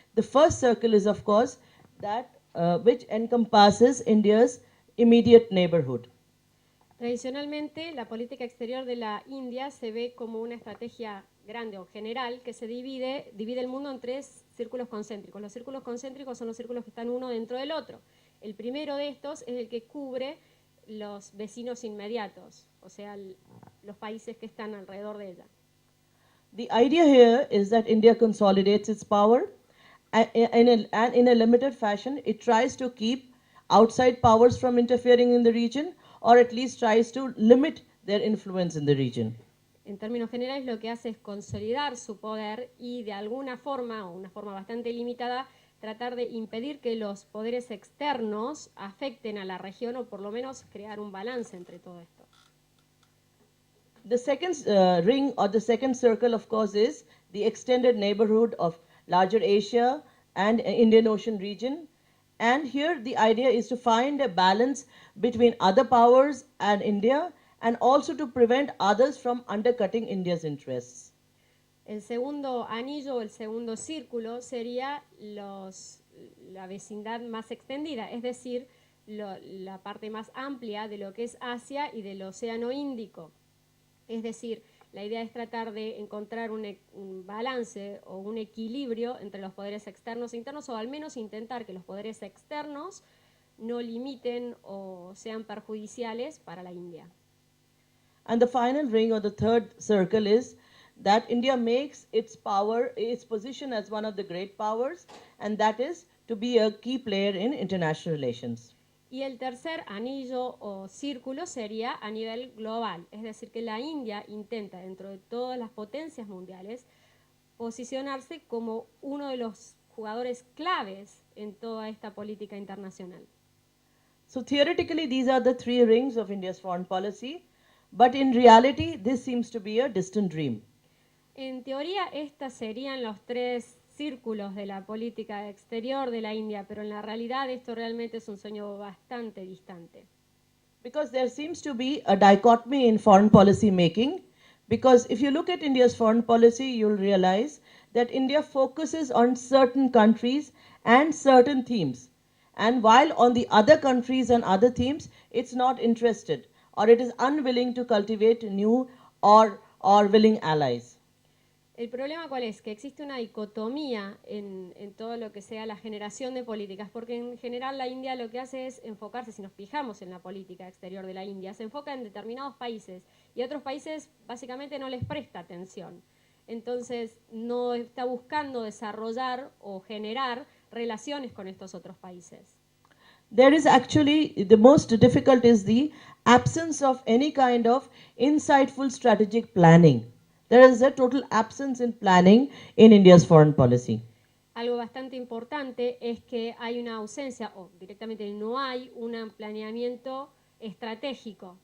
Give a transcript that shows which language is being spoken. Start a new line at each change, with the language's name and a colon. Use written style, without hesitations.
English: The first circle is, of course, that which encompasses India's immediate neighborhood.
Spanish: Tradicionalmente, la política exterior de la India se ve como una estrategia grande o general que se divide el mundo en tres círculos concéntricos. Los círculos concéntricos son los círculos que están uno dentro del otro. El primero de estos es el que cubre los vecinos inmediatos, o sea, los países que están alrededor de ella.
English: The idea here is that India consolidates its power and in a limited fashion, it tries to keep outside powers from interfering in the region, or at least tries to limit their influence in the region.
Spanish: En términos generales, lo que hace es consolidar su poder y de alguna forma, o una forma bastante limitada, tratar de impedir que los poderes externos afecten a la región o por lo menos crear un balance entre todo esto.
English: The second ring or the second circle, of course, is the extended neighborhood of larger Asia and Indian Ocean region. And here the idea is to find a balance between other powers and India, and also to prevent others from undercutting India's interests.
Spanish: El segundo anillo o el segundo círculo sería la vecindad más extendida, es decir, la parte más amplia de lo que es Asia y del Océano Índico. Es decir, la idea es tratar de encontrar un balance o un equilibrio entre los poderes externos e internos, o al menos intentar que los poderes externos no limiten o sean perjudiciales para la India.
English: And the final ring or the third circle is that India makes its position as one of the great powers, and that is to be a key player in international relations.
Spanish: Y el tercer anillo o círculo sería a nivel global, es decir, que la India intenta, dentro de todas las potencias mundiales, posicionarse como uno de los jugadores claves en toda esta política internacional.
English: So theoretically, these are the three rings of India's foreign policy, but in reality, this seems to be a distant dream.
Spanish: En teoría, estas serían los tres círculos de la política exterior de la India, pero en la realidad esto realmente es un sueño bastante distante.
English: Because there seems to be a dichotomy in foreign policy making, because if you look at India's foreign policy, you'll realize that India focuses on certain countries and certain themes. And while on the other countries and other themes, it's not interested, or it is unwilling to cultivate new or willing allies.
Spanish: El problema cuál es, que existe una dicotomía en todo lo que sea la generación de políticas, porque en general la India lo que hace es enfocarse, si nos fijamos en la política exterior de la India, se enfoca en determinados países y a otros países básicamente no les presta atención. Entonces no está buscando desarrollar o generar relaciones con estos otros países.
English: There is actually, the most difficult is the absence of any kind of insightful strategic planning. There is a total absence in planning in India's foreign policy.
Spanish: Algo bastante importante es que hay una ausencia, o directamente no hay un planeamiento estratégico.